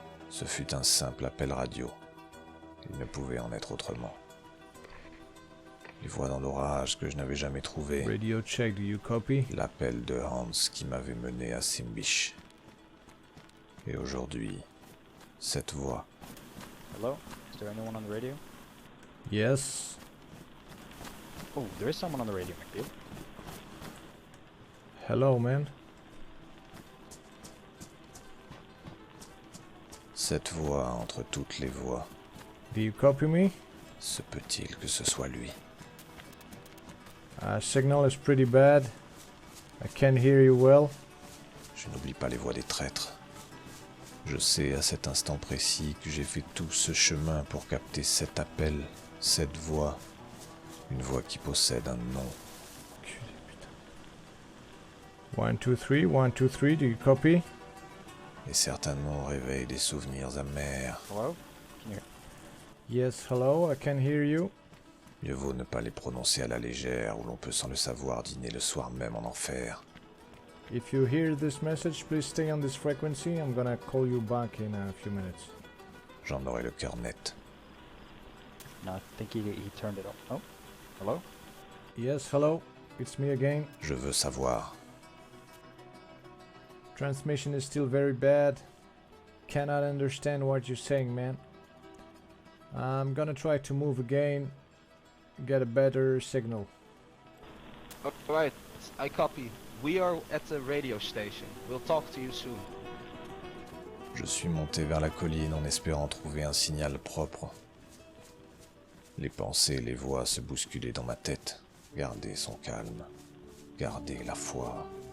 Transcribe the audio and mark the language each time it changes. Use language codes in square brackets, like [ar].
[fr] Ce fut un simple appel radio. Il ne pouvait en être autrement. Les voix dans l'orage que je n'avais jamais trouvées. [en] Radio check, do you copy? [fr] L'appel de Hans qui m'avait mené à Simbish. Et aujourd'hui, cette voix. [en] Hello? Is there anyone on the radio? Yes. Oh, there is someone on the radio, McBeal. Hello, man. [fr] Cette voix entre toutes les voix. [en] Do you copy me? [fr] Se peut-il que ce soit lui? [en] Signal is pretty bad. I can't hear you well. [fr] Je n'oublie pas les voix des traîtres. Je sais à cet instant précis que j'ai fait tout ce chemin pour capter cet appel, cette voix. Une voix qui possède un nom. [en] 1, 2, 3, 1, 2, 3, do you copy? [fr] Et certains noms réveillent des souvenirs amers. [en] Hello? Yes, hello, I can hear you. [fr] Mieux vaut ne pas les prononcer à la légère, où l'on peut sans le savoir dîner le soir même en enfer. [en] If you hear this message, please stay on this frequency. I'm gonna call you back in a few minutes. [fr] J'en aurai le cœur net. [en] No, I think he turned it off. Oh, hello? Yes, hello, it's me again. [fr] Je veux savoir. [en] Transmission is still very bad. Cannot understand what you're saying, man. I'm gonna try to move again. Get a better signal. Alright, I copy. We are at the radio station. We'll talk to you soon. [fr] Je suis monté vers la colline en espérant trouver un signal propre. Les pensées et les voix se bousculaient dans ma tête. Garder son calme. Garder la foi.